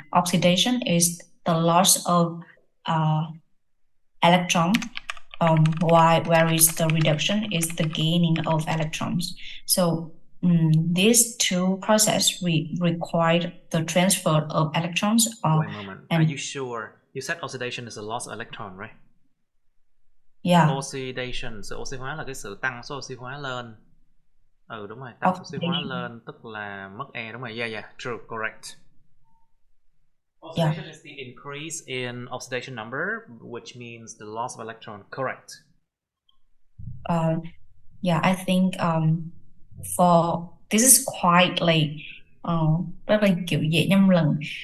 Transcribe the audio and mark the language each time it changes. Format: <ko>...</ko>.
<en>Oxidation is the loss of electron, whereas the reduction is the gaining of electrons. So these two processes require the transfer of electrons. Wait a moment. Are you sure? You said oxidation is a loss of electron, right? Yeah.</en> <vi>Oxidation, sự oxy hóa là cái sự tăng số oxy hóa lên. Đúng rồi, tăng số oxy hóa lên tức là mất E, đúng rồi.</vi> <en>Yeah, true, correct. Oxidation is the increase in oxidation number, which means the loss of electron. Correct. Yeah, I think for this is quite like</en> <vi>rất là kiểu dễ nhầm lẫn.</vi>